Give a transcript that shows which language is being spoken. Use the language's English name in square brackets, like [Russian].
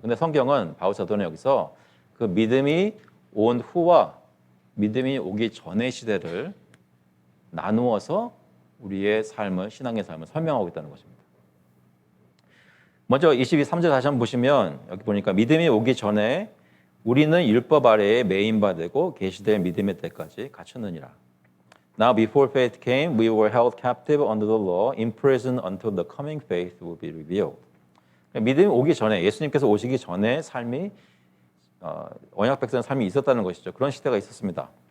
[Korean] 근데 성경은 바울 사도는 여기서 그 믿음이 온 후와 믿음이 오기 전의 시대를 나누어서 우리의 삶을, 신앙의 삶을 설명하고 있다는 것입니다. 먼저 23절 다시 한번 보시면 여기 보니까 믿음이 오기 전에 우리는 율법 아래에 매인받고 계시될 믿음의 때까지 갖췄느니라. [English] Now before faith came, we were held captive under the law, imprisoned until the coming faith will be revealed. [Korean] 믿음이 오기 전에, 예수님께서 오시기 전에 삶이 언약 백성의 삶이 있었다는 것이죠. 그런 시대가 있었습니다.